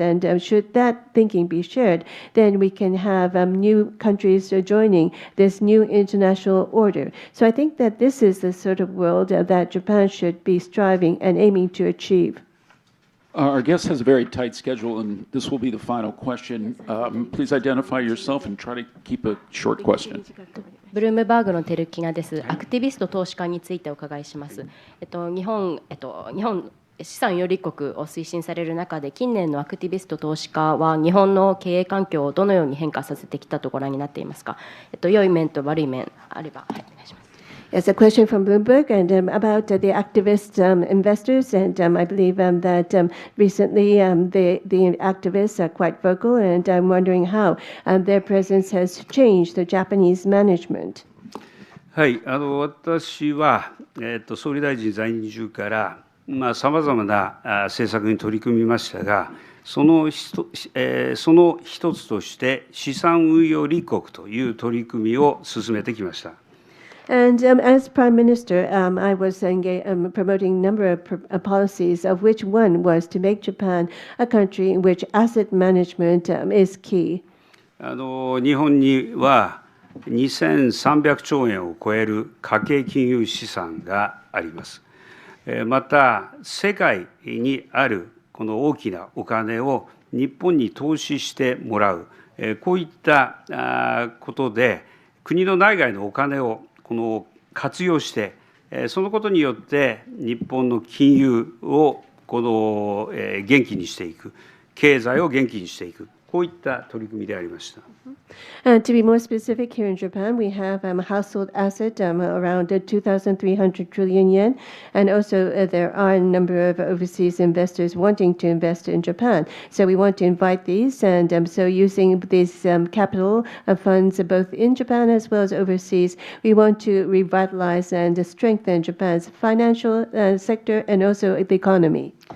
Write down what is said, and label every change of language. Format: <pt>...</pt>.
<en>And should that thinking be shared, then we can have new countries joining this new international order. So I think that this is the sort of world that Japan should be striving and aiming to achieve. Our guest has a very tight schedule, and this will be the final question. Please identify yourself and try to keep a short question.</en> <ja>ブルームバーグのテルキナです。アクティビスト投資家についてお伺いします。日本資産有利国を推進される中で、近年のアクティビスト投資家は日本の経営環境をどのように変化させてきたとご覧になっていますか。良い面と悪い面あれば、はい、お願いします。</ja> <en>Yes, a question from Bloomberg and about the activist investors, and I believe that recently the activists are quite vocal, and I'm wondering how their presence has changed the Japanese management.</en> <ja>はい、私は、総理大臣在任中からさまざまな政策に取り組みましたが、その一つとして資産運用立国という取り組みを進めてきました。</ja> <en>And as Prime Minister, I was promoting a number of policies, of which one was to make Japan a country in which asset management is key.</en> <ja>日本には2300兆円を超える家計金融資産があります。また、世界にあるこの大きなお金を日本に投資してもらう、こういったことで、国の内外のお金を活用して、そのことによって日本の金融を元気にしていく、経済を元気にしていく、こういった取り組みでありました。</ja> <en>To be more specific, here in Japan, we have a household asset around 2,300 trillion yen, and also there are a number of overseas investors wanting to invest in Japan. So we want to invite these, and so using these capital funds both in Japan as well as overseas, we want to revitalize and strengthen Japan's financial sector and also the economy.</en>